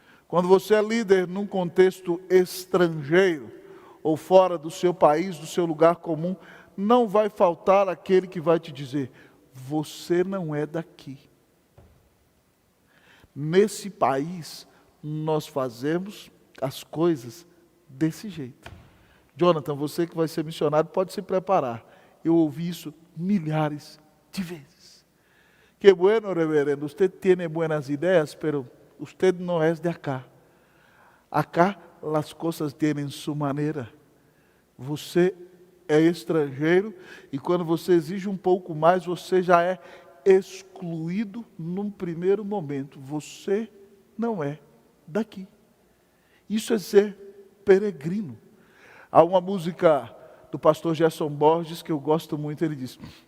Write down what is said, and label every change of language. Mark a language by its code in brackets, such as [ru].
[pt] Quando você é líder num contexto estrangeiro, ou fora do seu país, do seu lugar comum, não vai faltar aquele que vai te dizer: você não é daqui. Nesse país, nós fazemos as coisas desse jeito. Jonathan, você que vai ser missionário, pode se preparar. Eu ouvi isso milhares de vezes. [es] Que bueno, reverendo, usted tiene buenas ideas, pero usted no es de acá. Acá las cosas tienen su maneira. [pt] Você é estrangeiro e quando você exige um pouco mais, você já é excluído num primeiro momento. Você não é daqui. Isso é ser peregrino. Há uma música do pastor Gerson Borges que eu gosto muito, ele diz: